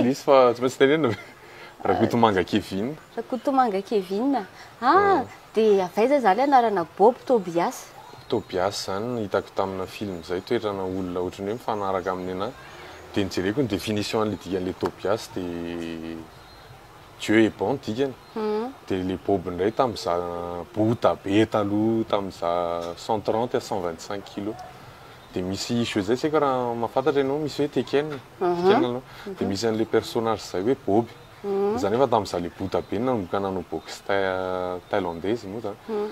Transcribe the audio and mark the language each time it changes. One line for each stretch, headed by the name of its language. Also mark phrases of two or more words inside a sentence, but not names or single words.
Malagasy: Misy fa tsy maintsy tenena Rakotomanga Kevin. Rakotomanga Kevin. Dia avaiza zany anarana Bob Tobias? Tobias zany hitako tamina film zay toetrana olona ohatrany hoe mifanaraka amin'ny anahy. Dia nijereko ny définition an'ilay dikan'ilay Tobias dia
French: Dieu est bon
Malagasy: dikany. Dia ilay Bob indray tamin'izaho bota be taloha tamin'izaho 130 à 125 kilos. Dia misy jeu zay tsy haiko raha mahafantatra ianao misy hoe Tekken anao. Dia misy an'ilay personnage zay hoe Bob. Izany efa tamin'izaho ilay bota be nanomboka nanao
French: boxe thaïlandaise
Malagasy: moa zany.